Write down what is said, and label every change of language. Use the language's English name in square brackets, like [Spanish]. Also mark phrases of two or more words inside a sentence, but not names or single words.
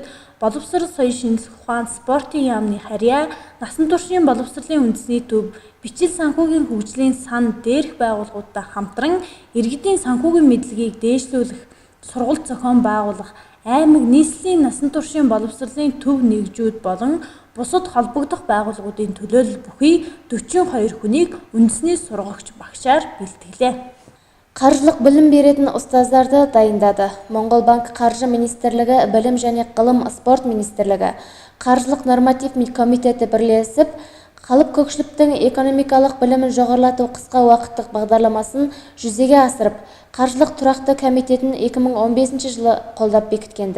[Mongolian] боловсрол соёл шинжлэх ухаан, спортын яамны харьяа, насан туршийн боловсролын үндэсний төв, бичил санхүүгийн хөгжлийн сан дээрх байгууллагуудтай хамтран иргэдийн санхүүгийн мэдлэгийг дээшлүүлэх, сургалт зохион байгуулах, аймаг нийслэлийн насан туршийн боловсролын төв нэгжүүд болон бусад холбогдох байгууллагуудын төлөөлөл бүхий 42 хүнийг үндэсний сургагч багшаар бэлтгэлээ. [Kazakh] Қаржылық білім беретін ұстаздарды дайындады. Моңғол банк Қаржы министрлігі, білім және ғылым спорт министрлігі, қаржылық норматив комитеті бірлесіп, халық көпшіліктің экономикалық білімін жоғарылату қысқа уақыттық бағдарламасын жүзеге асырып, қаржылық тұрақты комитетін 2015 жылы қолдап бекіткенді.